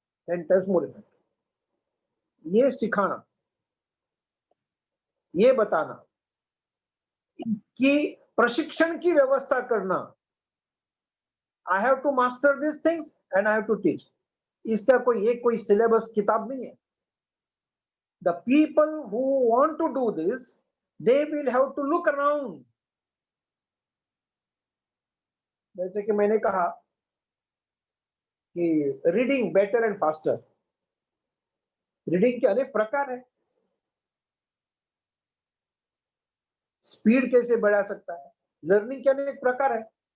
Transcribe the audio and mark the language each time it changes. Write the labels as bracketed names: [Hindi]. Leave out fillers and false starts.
[English] 10 times more effective. [Hindi] ये सिखाना, ये बताना कि प्रशिक्षण की व्यवस्था करना, [English] I have to master these things and I have to teach. [Hindi] इसका कोई सिलेबस किताब नहीं है। [English] The people who want to do this, they will have to look around. [Hindi] जैसे कि मैंने कहा कि [English] reading better and faster, [Hindi] reading के अनेक प्रकार है। स्पीड कैसे बढ़ा सकता है, लर्निंग के अनेक प्रकार है।